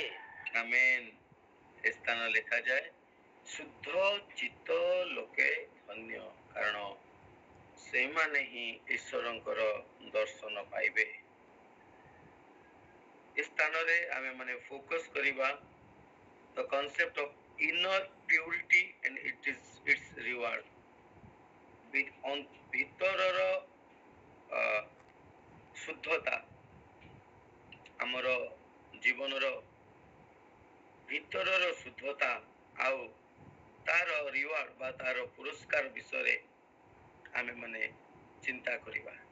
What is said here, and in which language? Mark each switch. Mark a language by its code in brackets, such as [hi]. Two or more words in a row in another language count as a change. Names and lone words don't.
[or] ଆମେନ୍। ଏ ସ୍ଥାନ ଲେଖାଯାଏ ଶୁଦ୍ଧ ଚିତ୍ତ ଲୋକେ ଧନ୍ୟ କାରଣ ସେମାନେ ହିଁ ଈଶ୍ୱରଙ୍କର ଦର୍ଶନ ପାଇବେ। ଏ ସ୍ଥାନରେ ଆମେ ମାନେ ଫୋକସ୍ କରିବା [en] the concept of inner purity and its reward। [or] ଭିତରର ଶୁଦ୍ଧତା ଆମର ଜୀବନର ଭିତରର ଶୁଦ୍ଧତା ଆଉ ତାର ରିୱାର୍ଡ ବା ତାର ପୁରସ୍କାର ବିଷୟରେ ଆମେ ମାନେ ଚିନ୍ତା କରିବା।